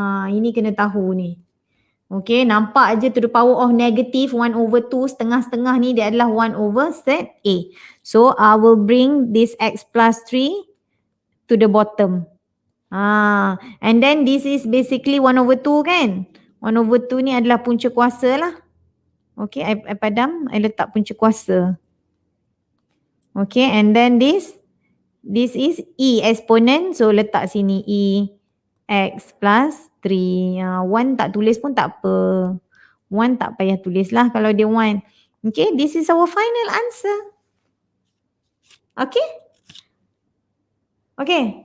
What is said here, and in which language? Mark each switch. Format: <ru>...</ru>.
<ms>Ini kena tahu ni. Okay, nampak aja</ms> <en>to the power of negative 1 over 2,</en> <ms>setengah-setengah ni dia adalah 1 over set A.</ms> <en>So, I will bring this x plus 3 to the bottom. And then this is basically 1 over 2 kan?</en> <ms>1 over 2 ni adalah punca kuasa lah. Okay, I padam, I letak punca kuasa.</ms> <en>Okay, and then this is E exponent.</en> <ms>So, letak sini E x plus 3. 1 tak tulis pun tak apa. 1 tak payah tulis lah kalau dia 1. Okay,</ms> <en>this is our final answer.</en> <ms>Okay? Okay.</ms>